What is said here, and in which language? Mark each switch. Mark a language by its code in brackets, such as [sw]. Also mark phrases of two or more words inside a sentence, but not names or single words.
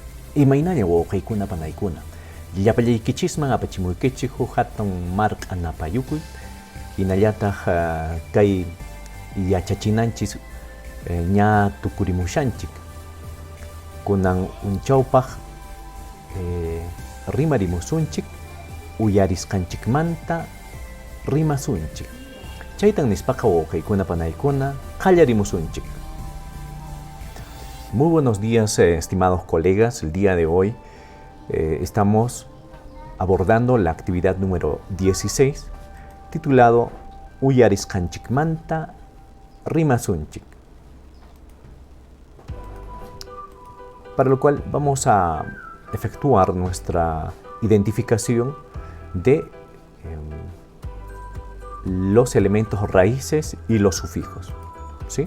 [qu] Imaynalla wawqiykuna panaykuna. Llapallaykichikman apachimuykichik huk hatun mark'a napayukuy, hinallataq kay yachachinanchis ña tukurimushanchik. Kunan unchawpaq rimarimusunchik, uyarisqanchikmanta rimasunchik. Chaytan nispaqa wawqiykuna panaykuna qallarimusunchik. [es] Muy buenos días, estimados colegas. El día de hoy estamos abordando la actividad número 16, titulado Uyarisqanchikmanta rimasunchik. Para lo cual vamos a efectuar nuestra identificación de los elementos raíces y los sufijos, ¿sí?